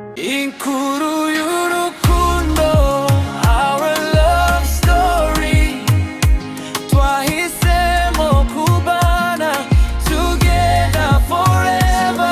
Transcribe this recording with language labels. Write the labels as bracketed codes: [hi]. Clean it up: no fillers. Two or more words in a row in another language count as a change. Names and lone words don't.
[rw] Inkuru y'urukundo, [en] our love story. [rw] Twahisemo kubana [en] together forever.